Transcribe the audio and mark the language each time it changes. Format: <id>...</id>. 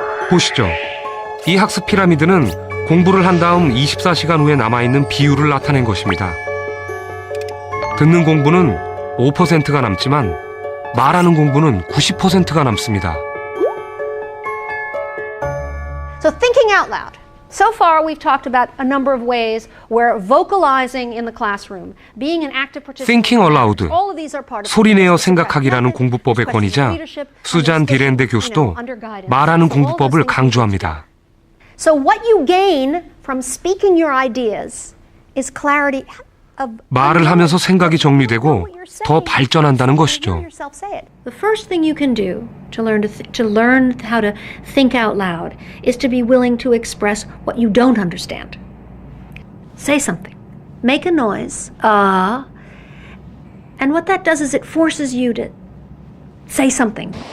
<ko>보시죠. 이 학습 피라미드는 공부를 한 다음 24시간 후에 남아있는 비율을 나타낸 것입니다. 듣는 공부는 5%가 남지만 말하는 공부는 90%가 남습니다.</ko> <en>So thinking out loud. So far, we've talked about a number of ways where vocalizing in the classroom, being an active participant, Thinking aloud, all of these are part of</en> <ko>소리내어 생각하기라는 공부법의 권위자 수잔 디랜데 교수도 말하는 공부법을 강조합니다.</ko> <en>So what you gain from speaking your ideas is clarity of</en> <ko>말을 하면서 생각이 정리되고 더 발전한다는 것이죠.</ko> <en>The first thing you can do to learn how to think out loud is to be willing to express what you don't understand. Say something. Make a noise. And what that does is it forces you to say something.</en>